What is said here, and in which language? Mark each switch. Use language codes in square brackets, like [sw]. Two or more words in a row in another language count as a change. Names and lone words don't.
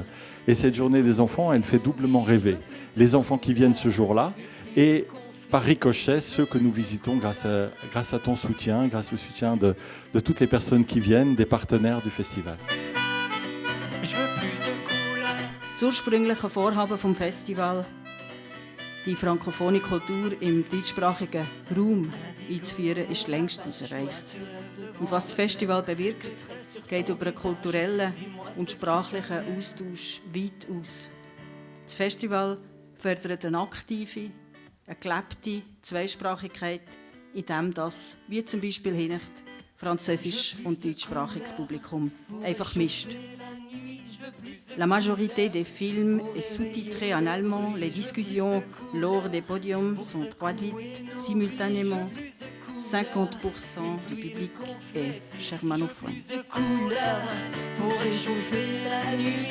[fr] Et cette journée des enfants, elle fait doublement rêver. Les enfants qui viennent ce jour-là et par ricochet, ceux que nous visitons grâce à ton soutien, grâce au soutien de toutes les personnes qui viennent, des partenaires du festival. Je veux plus de couleurs. [de] Das ursprüngliche Vorhaben vom Festival, die frankophone Kultur im deutschsprachigen Raum einzuführen, ist längstens erreicht. Und was das Festival bewirkt, geht über einen kulturellen und sprachlichen Austausch weit aus. Das Festival fördert eine aktive, eine gelebte Zweisprachigkeit, indem das, wie zum Beispiel Hinnicht, französisch- und deutschsprachiges Publikum einfach mischt. [fr] La majorité des films est sous-titrée en allemand. Les discussions lors des podiums sont traduites simultanément. 50% du public est germanophone. Plus de couleurs pour réchauffer la nuit.